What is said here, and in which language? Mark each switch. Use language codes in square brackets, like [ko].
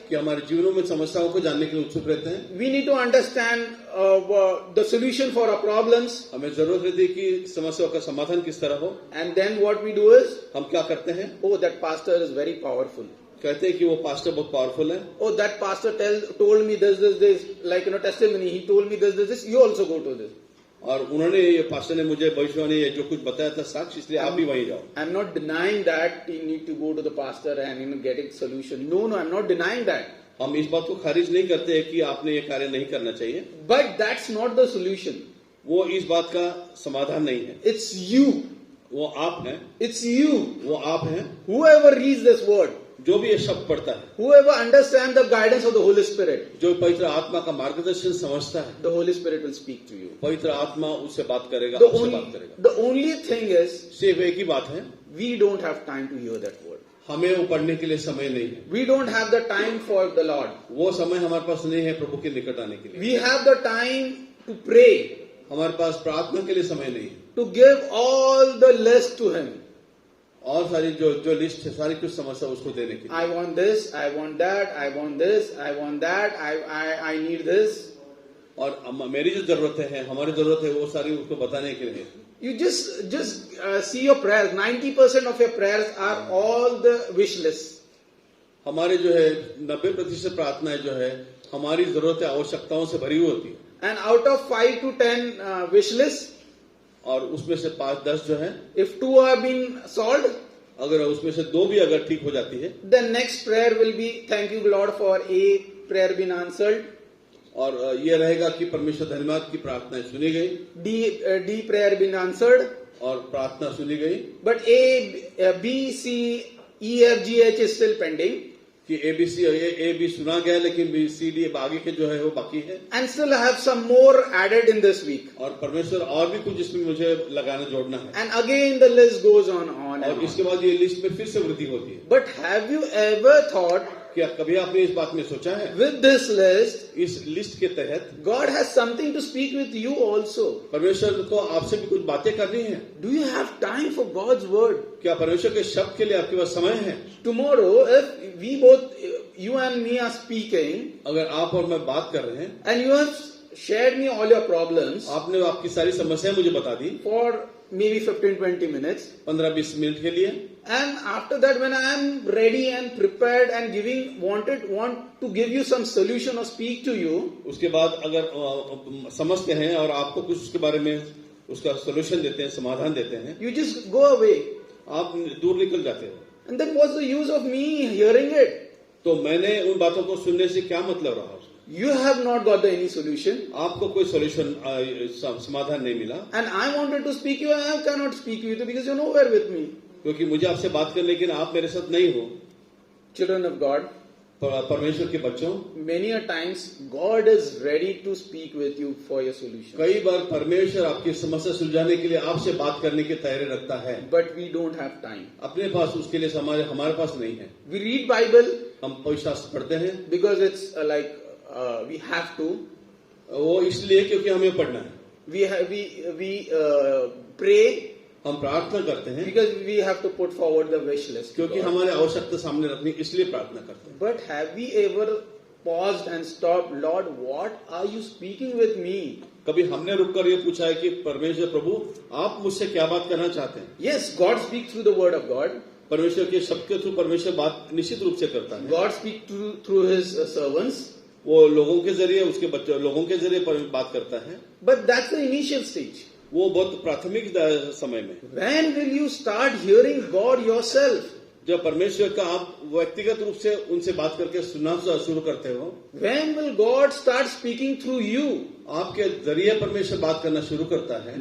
[hi] कि हमारे जीवनों में समस्याओं को जानने के लिए उत्सुक रहते हैं. [en] We need to understand the solution for our problems. [hi] हमें जरूरत रहती है कि समस्याओं का समाधान किस तरह हो. [en] And then what we do is, [hi] हम क्या करते हैं? [en] oh, that pastor is very powerful. [hi] कहते हैं कि वो पास्टर बहुत पावरफुल है. [en] Oh, that pastor told me this, like, testimony. He told me this. You also go to this. [hi] और उन्होंने, ये पास्टर ने मुझे भविष्यवाणी ये जो कुछ बताया था साक्ष्य, इसलिए आप भी वहीं जाओ. [en] I'm not denying that you need to go to the pastor and get a solution. No, I'm not denying that. [hi] हम इस बात को खारिज नहीं करते हैं कि आपने ये कार्य नहीं करना चाहिए. [en] But that's not the solution. [hi] वो इस बात का समाधान नहीं है. [en] It's you. [hi] वो आप हैं. [en] It's you. [hi] वो आप हैं. [en] Whoever reads this word, [hi] जो भी ये शब्द पढ़ता है, [en] whoever understands the guidance of the Holy Spirit, [hi] जो पवित्र आत्मा का मार्गदर्शन समझता है, [en] the Holy Spirit will speak to you. [hi] पवित्र आत्मा उससे बात करेगा, [en] The [hi] उससे बात करेगा. [en] only thing is, [hi] सिर्फ एक ही बात है, [en] we don't have time to hear that word. [hi] हमें वो पढ़ने के लिए समय नहीं है. [en] We don't have the time for the Lord. [hi] वो समय हमारे पास नहीं है प्रभु के निकट आने के लिए. [en] We have the time to pray, [hi] हमारे पास प्रार्थना के लिए समय नहीं है. [en] to give all the list to Him. [hi] और सारी जो लिस्ट है, सारी कुछ समस्या उसको देने की. [en] I want this, I want that, I want this, I want that, I need this. [hi] और मेरी जो जरूरतें हैं, हमारी जरूरत है, वो सारी उसको बताने के लिए. [en] You just see your prayers. 90% of your prayers are all the wish lists. [hi] हमारे जो है 90% प्रार्थनाएं जो है हमारी जरूरतें आवश्यकताओं से भरी हुई होती है. [en] And out of 5 to 10 wish lists, [hi] और उसमें से 5-10 जो है, [en] if 2 have been solved, [hi] अगर उसमें से 2 भी अगर ठीक हो जाती है, [en] the next prayer will be, thank you Lord for A prayer been answered. [hi] और ये रहेगा कि परमेश्वर धन्यवाद की प्रार्थनाएं सुनी गई, [en] D prayer been answered. [hi] और प्रार्थना सुनी गई. [en] But A, B, C, E, F, G, H is still pending. [hi] कि ABC और A B सुना गया, लेकिन B C D आगे के जो है वो बाकी है. [en] And still I have some more added in this week. [hi] और परमेश्वर और भी कुछ इसमें मुझे लगाना जोड़ना है. [en] And again the list goes on and [hi] और [en] on. [hi] इसके बाद ये लिस्ट में फिर से वृद्धि होती है. [en] But have you ever thought [hi] क्या कभी आपने इस बात में सोचा है? [en] with this list, [hi] इस लिस्ट के तहत [en] God has something to speak with you also. [hi] परमेश्वर को आपसे भी कुछ बातें करनी है। [en] Do you have time for God's word? [hi] क्या परमेश्वर के शब्द के लिए आपके पास समय है? [en] Tomorrow, if we both, you and me are speaking, [hi] अगर आप और मैं बात कर रहे हैं, [en] and you have shared me all your problems [hi] आपने आपकी सारी समस्याएं मुझे बता दी [en] for maybe 15-20 minutes, [hi] 15-20 मिनट के लिए, [en] and after that when I am ready and prepared and want to give you some solution or speak to you, [hi] उसके बाद अगर समझते हैं और आपको कुछ उसके बारे में उसका सोल्यूशन देते हैं, समाधान देते हैं, [en] you just go away. [hi] आप दूर निकल जाते हो। [en] And then what's the use of me hearing it? [hi] तो मैंने उन बातों को सुनने से क्या मतलब रहा? [en] You have not got any solution, [hi] आपको कोई सोल्यूशन समाधान नहीं मिला, [en] and I wanted to speak to you, I cannot speak to you because you're nowhere with me. [hi] क्योंकि मुझे आपसे बात करने, लेकिन आप मेरे साथ नहीं हो। [en] Children of God, [hi] परमेश्वर के बच्चों, [en] many a times God is ready to speak with you for your solution, [hi] कई बार परमेश्वर आपकी समस्या सुलझाने के लिए आपसे बात करने की तैयारी रखता है, [en] but we don't have time. [hi] अपने पास उसके लिए हमारे पास नहीं है। [en] We read Bible [hi] हम पवित्र शास्त्र पढ़ते हैं, [en] because it's we have to. [hi] वो इसलिए क्योंकि हमें पढ़ना है। [en] We pray [hi] हम प्रार्थना करते हैं [en] because we have to put forward the wish list. to [hi] क्योंकि [en] God. [hi] हमारे आवश्यकता सामने रखनी, इसलिए प्रार्थना करते हैं। [en] But have we ever paused and stopped, Lord, what are you speaking with me? [hi] कभी हमने रुककर ये पूछा है कि परमेश्वर प्रभु आप मुझसे क्या बात करना चाहते हैं? [en] Yes, God speaks through the word of God. [hi] परमेश्वर के शब्द के थ्रू परमेश्वर बात निश्चित रूप से करता है। [en] God speaks through his servants. [hi] वो लोगों के जरिए, उसके बच्चों लोगों के जरिए बात करता है। [en] But that's the initial stage. [hi] वो बहुत प्राथमिक समय में। [en] When will you start hearing God yourself? [hi] जब परमेश्वर का आप व्यक्तिगत रूप से उनसे बात करके सुनना शुरू करते हो, [en] When will God start speaking through you? [hi] आपके जरिए परमेश्वर बात करना शुरू करता है,